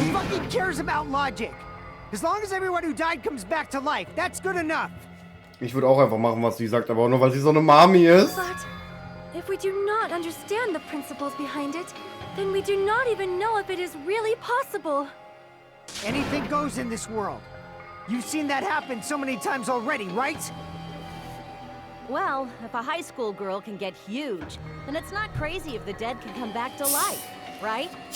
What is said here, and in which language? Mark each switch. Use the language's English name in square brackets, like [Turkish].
[English] Who fucking cares about logic? As long as everyone who died comes back to life, that's good enough. [German] Ich würde auch einfach machen, was sie sagt, aber auch nur, weil sie so eine Mami ist. [English] But if we do not understand the principles behind it, then we do not even know if it is really possible. Anything goes in this world. You've seen that happen so many times already, right? Well, if a high school girl can get huge, then it's not crazy if the dead can come back to life, right?